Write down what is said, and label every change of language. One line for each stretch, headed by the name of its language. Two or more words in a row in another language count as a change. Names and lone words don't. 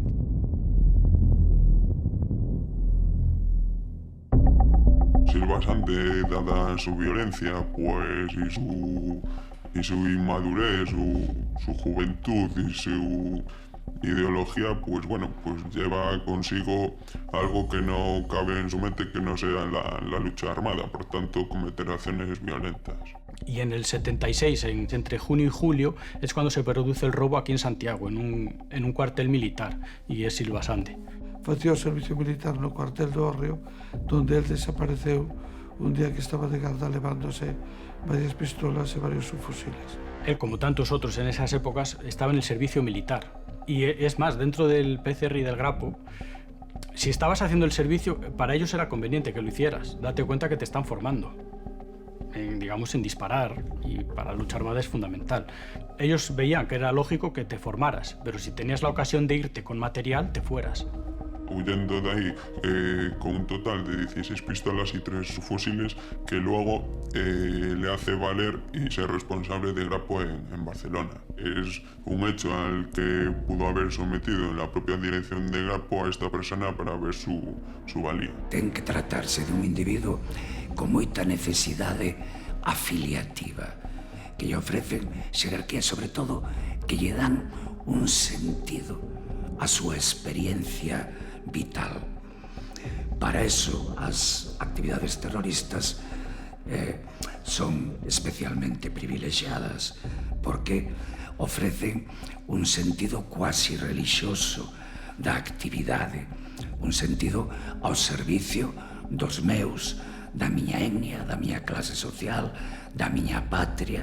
Spanish: Silva Sande, dada su violencia, pues, y su inmadurez, su juventud y su ideología, pues bueno, pues lleva consigo algo que no cabe en su mente que no sea la lucha armada, por tanto cometer acciones violentas. Y en el 76, entre junio y julio, es cuando se produce el robo aquí en Santiago, en un cuartel militar, y es Silva Sande.
Galician: Facía o servicio militar no cuartel do Hórreo, donde él desapareceu un día que estaba de garda levándose varias pistolas e varios subfusiles.
Spanish: Él, como tantos otros en esas épocas, estaba en el servicio militar. Y es más, dentro del PCR y del Grapo, si estabas haciendo el servicio, para ellos era conveniente que lo hicieras. Date cuenta que te están formando, digamos, en disparar, y para la lucha armada es fundamental. Ellos veían que era lógico que te formaras, pero si tenías la ocasión de irte con material, te fueras. huyendo de ahí con un total de 16 pistolas y 3 fusiles que luego le hace valer y ser responsable de Grapo en Barcelona. Es un hecho al que pudo haber sometido en la propia dirección de Grapo a esta persona para ver su valía.
Galician: Ten que tratarse de un individuo con moita necesidade afiliativa, que lle ofrecen xerarquía, sobre todo, que lle dan un sentido a súa experiencia vital. Para eso, as actividades terroristas son especialmente privilexiadas porque ofrecen un sentido cuasi relixioso da actividade, un sentido ao servicio dos meus, da miña etnia, da miña clase social, da miña patria.